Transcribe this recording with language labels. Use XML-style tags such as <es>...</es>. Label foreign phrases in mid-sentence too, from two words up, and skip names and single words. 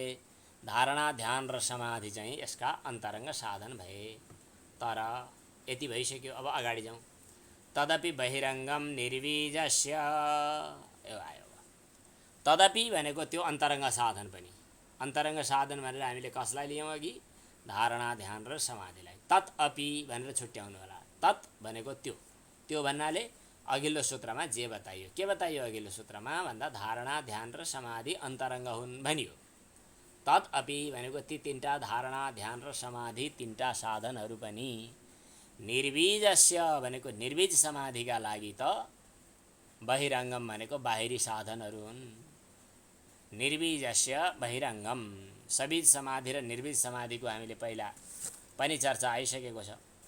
<ne>धारणा ध्यान र समाधि चाहिँ यसका अन्तरङ्ग साधन भए। तर यति भइसक्यो, अब अगाडि जाउँ।</ne> <sa>तदपि बहिरङ्गम निर्वीजस्य आयो।</sa> <ne>तदपि भनेको त्यो अन्तरङ्ग साधन पनि। अन्तरङ्ग साधन भनेर हामीले कसलाई लियौँ अघि? धारणा ध्यान र समाधिलाई।</ne> <sa>तत् अपि</sa> <ne>भनेर छुट्याउनु होला। तत् भनेको त्यो भन्नाले अघिल्लो सूत्रमा जे बताइयो। के बताइयो अघिल्लो सूत्रमा भन्दा धारणा ध्यान र समाधि अन्तरङ्ग हुन् भनियो।</ne> <sa>तत् अपि</sa> <ne>भनेको ती तीनटा धारणा ध्यान र समाधि तीनटा साधनहरू पनि निर्वीजस्य भनेको निर्वीज समाधिका लागि त बहिरङ्गम भनेको बाहिरी साधनहरू हुन्।</ne> <sa>निर्वीजस्य बहिरङ्गम।</sa> <ne>सबीज समाधि र निर्वीज समाधिको हामीले पहिला पनि चर्चा आइसकेको छ।</ne>